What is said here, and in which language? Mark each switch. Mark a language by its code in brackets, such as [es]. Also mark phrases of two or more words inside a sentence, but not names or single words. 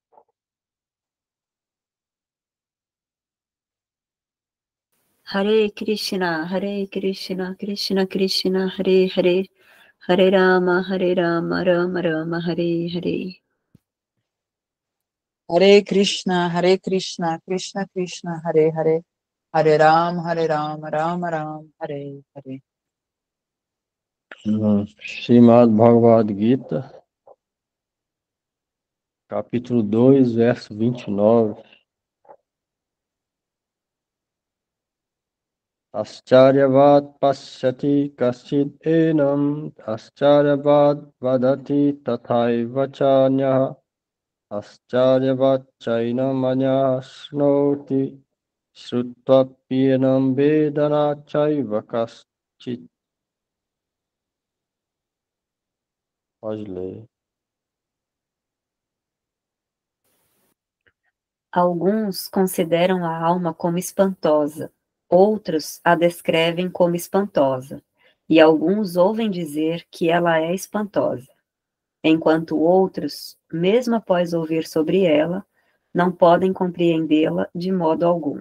[sa] हरे कृष्ण, कृष्ण कृष्ण, हरे हरे, हरे राम, राम राम, हरे हरे. हरे कृष्ण, कृष्ण कृष्ण, हरे हरे, हरे राम, राम राम, हरे हरे. [pt] Srimad Bhagavad Gita, capítulo 2, verso 29. [sa] आश्चर्यवत् पश्यति कश्चिद् एनम्, आश्चर्यवद् वदति तथैव चान्यः, आश्चर्यवच् चैनम् अन्यःशृणोति, श्रुत्वाप्येनं वेद न चैव कश्चित्. [pt] Pode ler. Alguns consideram a alma como espantosa, outros a descrevem como espantosa, e alguns ouvem dizer que ela é espantosa, enquanto outros, mesmo após ouvir sobre ela, não podem compreendê-la de modo algum.